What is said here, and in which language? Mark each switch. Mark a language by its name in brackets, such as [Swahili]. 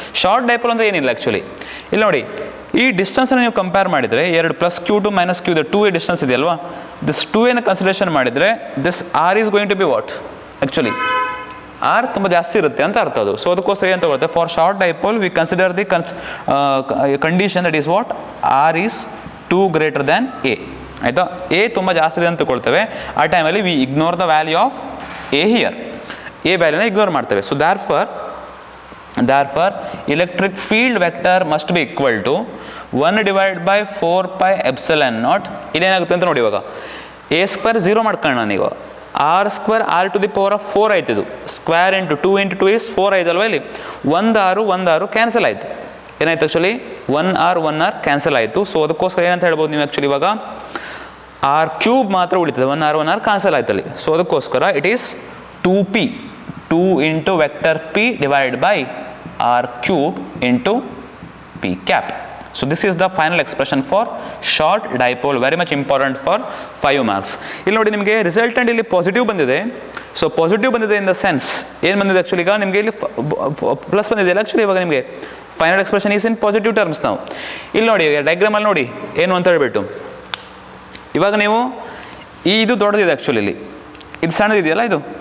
[Kannada] Short dipole ಅಂದರೆ ಏನಿಲ್ಲ actually. ಇಲ್ಲಿ ನೋಡಿ ಈ ಡಿಸ್ಟೆನ್ಸನ್ನು ನೀವು ಕಂಪೇರ್ ಮಾಡಿದರೆ ಎರಡು plus Q to minus Q ಇದೆ, 2a ಡಿಸ್ಟೆನ್ಸ್ ಇದೆಯಲ್ವಾ, ದಿಸ್ 2a ಕನ್ಸಿಡರೇಷನ್ ಮಾಡಿದರೆ [English] this r is going to be what, [Kannada] actually R ತುಂಬ ಜಾಸ್ತಿ ಇರುತ್ತೆ ಅಂತ ಅರ್ಥ ಅದು. ಸೊ ಅದಕ್ಕೋಸ್ಕರ ಏನು ತಗೊಳುತ್ತೆ, [English] For short dipole we consider the condition that is what, r is 2 greater than a. [Kannada] ಆಯಿತಾ, ಎ ತುಂಬ ಜಾಸ್ತಿ ಇದೆ ಅಂತ ತಗೊಳ್ತೇವೆ, ಆ ಟೈಮಲ್ಲಿ [English] we ignore the value of a here, [Kannada] A ವ್ಯಾಲ್ಯೂನ ignore ಮಾಡ್ತೇವೆ. [English] So therefore electric field vector must be equal to 1/4πε0. [Kannada] ಇಲ್ಲೇನಾಗುತ್ತೆ ಅಂತ ನೋಡಿ, ಇವಾಗ ಎ ಸ್ಕ್ವೇರ್ 0 ಮಾಡ್ಕೊಂಡು ನಾನೀಗ R square R to the power of 4 ಆಯ್ತಿದು, square into 2 into 2 is 4 ಆಯ್ತಲ್ವ, ಇಲ್ಲಿ 1 ಆರು cancel ಆಯಿತು. ಏನಾಯ್ತು ಆ್ಯಕ್ಚುಲಿ 1 r ಕ್ಯಾನ್ಸಲ್ ಆಯಿತು. ಸೊ ಅದಕ್ಕೋಸ್ಕರ ಏನಂತ ಹೇಳ್ಬೋದು ನೀವು ಆ್ಯಕ್ಚುಲಿ ಇವಾಗ ಆರ್ ಕ್ಯೂಬ್ ಮಾತ್ರ ಉಳಿತದೆ, 1 r ಕ್ಯಾನ್ಸಲ್ ಆಯ್ತಲ್ಲಿ. [English] So ಅದಕ್ಕೋಸ್ಕರ it is 2p, 2 into vector p divide by r cube into p cap. So this is the final expression for short dipole, very much important for 5 marks. [Kannada] ಇಲ್ಲಿ ನೋಡಿ ನಿಮಗೆ resultant ಇಲ್ಲಿ positive ಬಂದಿದೆ. So positive ಬಂದಿದೆ in the sense ಏನು ಬಂದಿದೆ actually, ಈಗ ನಿಮಗೆ ಇಲ್ಲಿ ಪ್ಲಸ್ ಬಂದಿದೆ ಅಲ್ಲ ಆ್ಯಕ್ಚುಲಿ, ಇವಾಗ ನಿಮಗೆ [English] Final expression is in positive terms. [Kannada] ನಾವು ಇಲ್ಲಿ ನೋಡಿ ಡಯಾಗ್ರಾಮಲ್ಲಿ ನೋಡಿ ಏನು ಅಂತ ಹೇಳ್ಬಿಟ್ಟು, ಇವಾಗ ನೀವು ಇದು ದೊಡ್ಡದಿದೆ ಆ್ಯಕ್ಚುಲಿ, ಇಲ್ಲಿ ಇದು ಸಣ್ಣದಿದೆಯಲ್ಲ ಇದು.